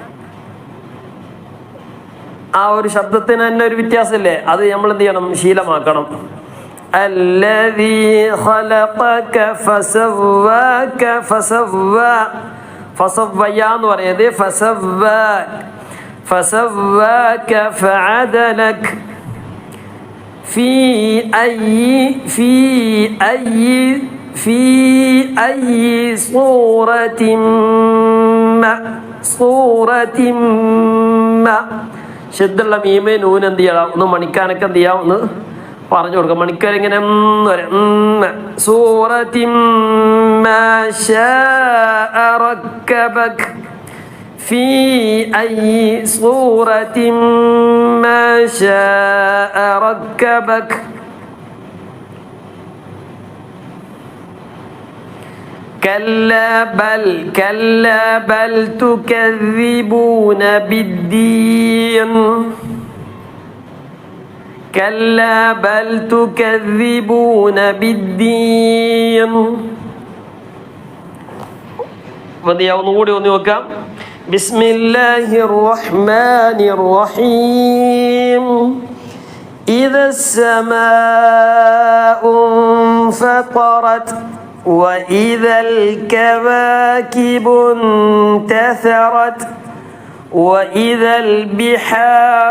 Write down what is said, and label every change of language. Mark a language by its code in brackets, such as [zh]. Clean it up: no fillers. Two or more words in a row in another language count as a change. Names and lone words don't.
[ml] ആ ഒരു ശബ്ദത്തിന് തന്നെ ഒരു വ്യത്യാസമില്ലേ, അത് നമ്മൾ എന്ത് ചെയ്യണം, ശീലമാക്കണം. [ar] الذي خلقك فسواك فسوى [ml] എന്ന് പറയുന്നത് [ar] فسواك فعدلك في أي صورة ما [ml] ശബ്ദമുള്ള മീമേ നൂന് എന്ത് ചെയ്യണം, ഒന്ന് മണിക്കാനൊക്കെ എന്ത് ചെയ്യാം, ഒന്ന് പറഞ്ഞു കൊടുക്കാം. മണിക്കാൻ ഇങ്ങനെ [ar] صورة ما شاء ركبك في أي صورة ما شاء ركبك كلا بل تكذبون بالدين كلا بل تكذبون بالدين. [ml] ഒന്നുകൂടി ഒന്ന് നോക്കാം. [ar] بسم الله الرحمن الرحيم إذا السماء انفطرت وإذا الكواكب انتثرت وإذا البحار